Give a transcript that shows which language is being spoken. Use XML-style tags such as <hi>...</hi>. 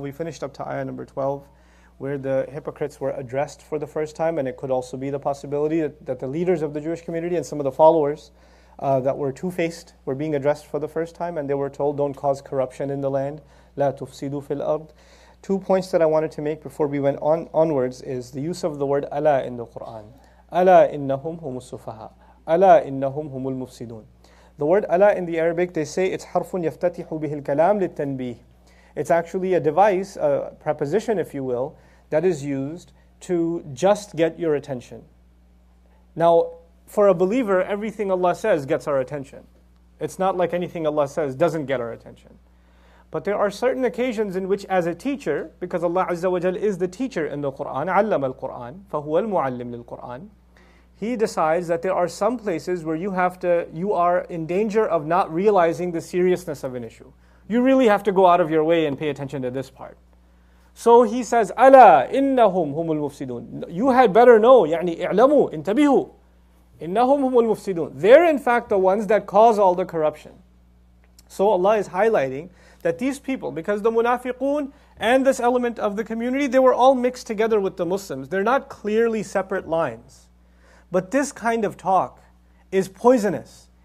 <en>We finished up to ayah number 12 where the hypocrites were addressed for the first time, and it could also be the possibility that the leaders of the Jewish community and some of the followers that were two-faced were being addressed for the first time, and they were told, don't cause corruption in the land.</en> <ar>لا تفسدوا في الأرض.</ar> <en>2 points that I wanted to make before we went onwards is the use of the word ala in the Quran.</en> <ar>ألا إنهم هم السفهاء ألا إنهم هم المفسدون.</ar> <en>The word ala in the Arabic, they say it's</en> <ar>حرف يفتتح به الكلام للتنبيه.</ar> <en>It's actually a device, a preposition if you will, that is used to just get your attention. Now, for a believer, everything Allah says gets our attention. It's not like anything Allah says doesn't get our attention. But there are certain occasions in which as a teacher, because Allah Azza wa Jal is the teacher in the Quran,</en> <ar>علم القرآن فهو المعلم للقرآن,</ar> <en>He decides that there are some places where you are in danger of not realizing the seriousness of an issue. You really have to go out of your way and pay attention to this part. So He says,</en> <ar>ألا إنهم هم المفسدون.</ar> <en>You had better know,</en> <ar>يعني اعلموا انتبهوا إنهم هم المفسدون.</ar> <en>They're in fact the ones that cause all the corruption. So Allah is highlighting that these people, because the munafiqun and this element of the community, they were all mixed together with the Muslims. They're not clearly separate lines. But this kind of talk is poisonous.</en>